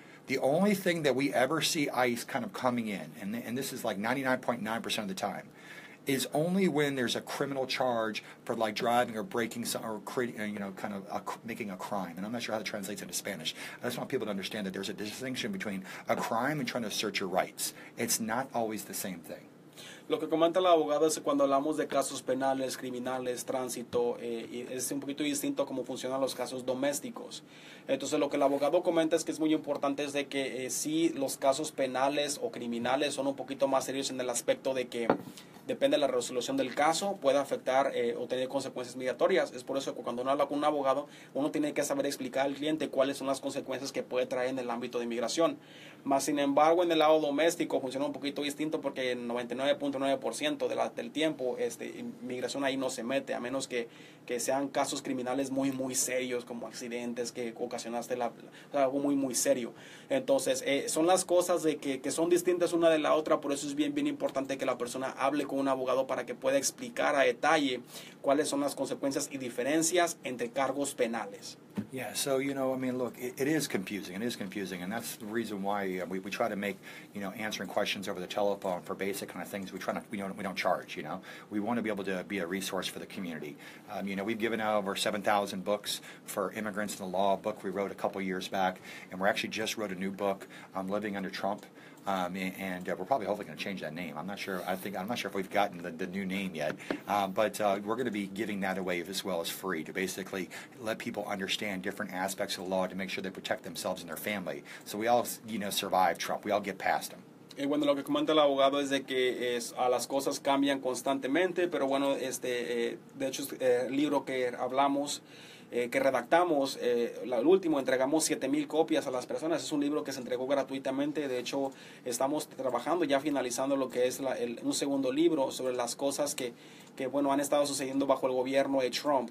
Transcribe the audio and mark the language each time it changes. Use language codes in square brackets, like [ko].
[en] The only thing that we ever see ICE kind of coming in, and this is like 99.9% of the time, is only when there's a criminal charge for like driving or breaking some, or creating, making a crime. And I'm not sure how that translates into Spanish. I just want people to understand that there's a distinction between a crime and trying to assert your rights. It's not always the same thing. [es] Lo que comenta la abogada es que cuando hablamos de casos penales, criminales, tránsito, es un poquito distinto a cómo funcionan los casos domésticos. Entonces lo que el abogado comenta es que es muy importante es de que sí los casos penales o criminales son un poquito más serios en el aspecto de que depende de la resolución del caso, puede afectar o tener consecuencias migratorias. Es por eso que cuando uno habla con un abogado, uno tiene que saber explicar al cliente cuáles son las consecuencias que puede traer en el ámbito de inmigración. Más sin embargo, en el lado doméstico funciona un poquito distinto porque el 99.9% del tiempo inmigración ahí no se mete, a menos que sean casos criminales muy, muy serios, como accidentes que ocasionaste algo muy, muy serio. Entonces, son las cosas de que son distintas una de la otra, por eso es bien, bien importante que la persona hable con un abogado para que pueda explicar a detalle cuáles son las consecuencias y diferencias entre cargos penales. [en] Yeah, so, look, it is confusing. It is confusing, and that's the reason why we try to make, answering questions over the telephone for basic kind of things. We don't charge, We want to be able to be a resource for the community. We've given out over 7,000 books for immigrants in the law, a book we wrote a couple years back, and we actually just wrote a new book on living under Trump. And we're probably hopefully going to change that name. I'm not sure if we've gotten the new name yet, but we're going to be giving that away as well as free to basically let people understand different aspects of the law to make sure they protect themselves and their family. So we all, survive Trump. We all get past him. [es] Bueno, lo que comenta el abogado es de que las cosas cambian constantemente, pero bueno, de hecho el libro que hablamos que redactamos. El último entregamos 7,000 copias a las personas. Es un libro que se entregó gratuitamente. De hecho, estamos trabajando ya finalizando lo que es un segundo libro sobre las cosas que bueno, han estado sucediendo bajo el gobierno de Trump.